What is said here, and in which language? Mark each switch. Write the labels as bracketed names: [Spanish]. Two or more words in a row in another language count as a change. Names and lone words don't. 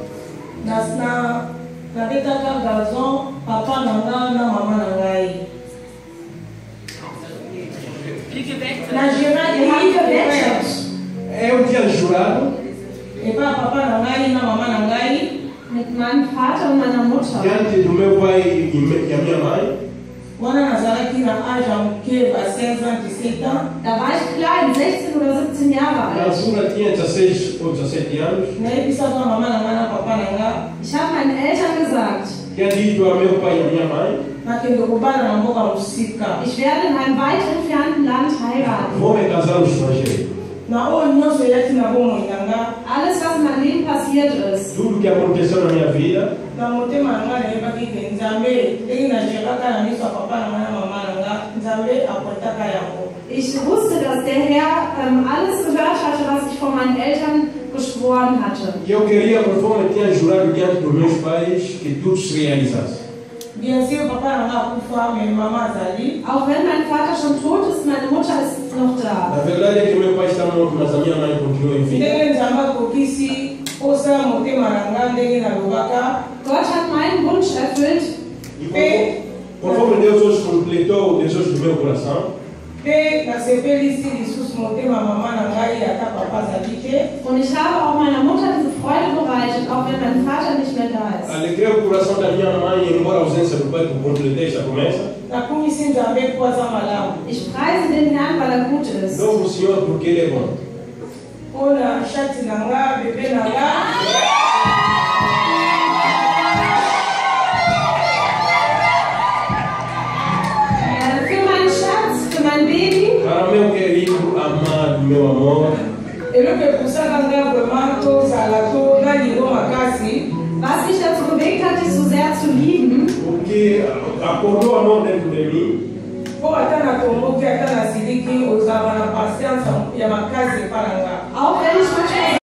[Portuguese] eu tinha jurado [German] mit meinem Vater und meiner Mutter. [Portuguese] diante do meu pai e a minha mãe. [German] Da war ich klein, 16 oder 17 Jahre [Portuguese] Na [German] alt. [Portuguese] altura tinha 16 ou 17 anos. [German] Ich habe meinen Eltern gesagt, [Portuguese] Tinha dito a meu pai e a minha mãe: [German] ich werde in einem weit entfernten Land heiraten. [Portuguese] vou me casar no estrangeiro. [German] Alles, was in meinem Leben passiert ist, [Portuguese] Tudo que aconteceu na minha vida, [German] ich wusste, dass der Herr alles gehört hatte, was ich von meinen Eltern geschworen hatte. [Portuguese] e eu queria, conforme tinha jurado diante dos meus pais, que tudo se realizasse. [German] Auch wenn mein Vater schon tot ist, meine Mutter ist noch da. [Portuguese] A verdade é que meu pai está morto, mas a minha mãe continua em vida. [German] Gott hat meinen Wunsch erfüllt. [Portuguese] E conforme Deus hoje completou o desejo do meu coração, [German] Und ich habe auch meiner Mutter diese Freude bereitet, auch wenn mein Vater nicht mehr da ist. [Portuguese] alegrei o coração da minha mãe, embora a ausência do pai, por completar esta promessa. [German] Ich preise den Herrn, weil er gut ist. [Portuguese] Louvo o Senhor porque Ele é bom. [German] Für meinen Schatz, für mein Baby. [Portuguese] Para meu querido, amado, meu amor, [German] Was mich dazu bewegt hat, dich so sehr zu lieben, [Portuguese] o que acordou amor dentro de mim, [German] auch wenn ich manchmal